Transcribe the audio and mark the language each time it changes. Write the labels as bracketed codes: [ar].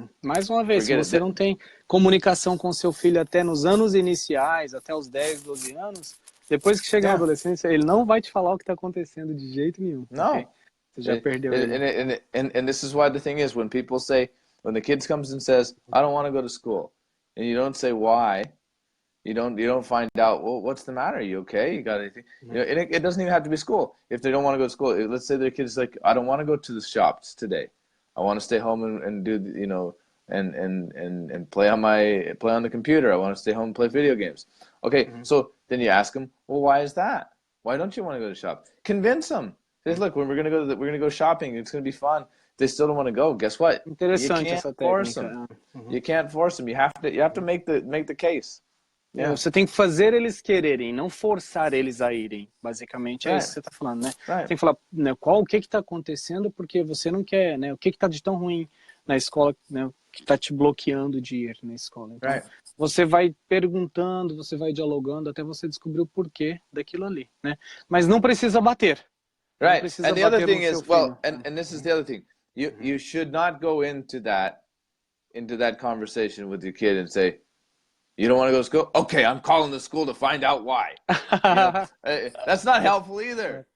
[pt] Mais uma vez, se você não tem comunicação com seu filho até nos anos iniciais, até os 10, 12 anos, depois que chega na adolescência, ele não vai te falar o que está acontecendo de jeito nenhum. Não. Okay? Você já perdeu ele. [en] And this is why the thing is, when people say, when the kid comes and says, "I don't want to go to school," and you don't say why, you don't find out, well, what's the matter? Are you okay? You got anything? You know, it doesn't even have to be school. If they don't want to go to school, let's say their kid's like, "I don't want to go to the shops today. I want to stay home and do, you know, and play on the computer. I want to stay home and play video games." Okay, so then you ask them, well, why is that? Why don't you want to go to shop? Convince them. Say, look, when we're gonna go shopping, it's gonna be fun. If they still don't want to go, guess what? [pt] Interessante [en] you can't force them. You can't force them. You have to make the case. Yeah. [pt] Você tem que fazer eles quererem, não forçar eles a irem. Basicamente é isso que você está falando, né? Você tem que falar, né, o que está acontecendo, porque você não quer, né? O que está de tão ruim na escola, né? Que está te bloqueando de ir na escola. Então, você vai perguntando, você vai dialogando até você descobrir o porquê daquilo ali, né? Mas não precisa bater. [en] Right. [pt] Precisa [en] and the other thing is, well, and this is the other thing. You should not go into that conversation with your kid and say, "You don't want to go to school? Okay, I'm calling the school to find out why." You know, that's not helpful either.